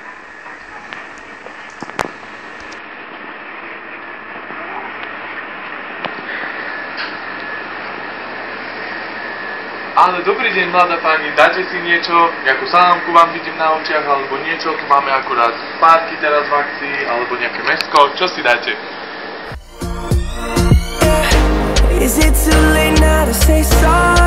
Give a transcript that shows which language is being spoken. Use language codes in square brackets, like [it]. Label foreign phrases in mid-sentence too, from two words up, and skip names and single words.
[sk] Ale dobrý deň, mladá pani, dáte si niečo, nejakú salámku vám vidím na očiach, alebo niečo, tu máme akurát párky teraz v akcii, alebo nejaké mäsko, čo si dáte? [en] Is it too late now to say sorry?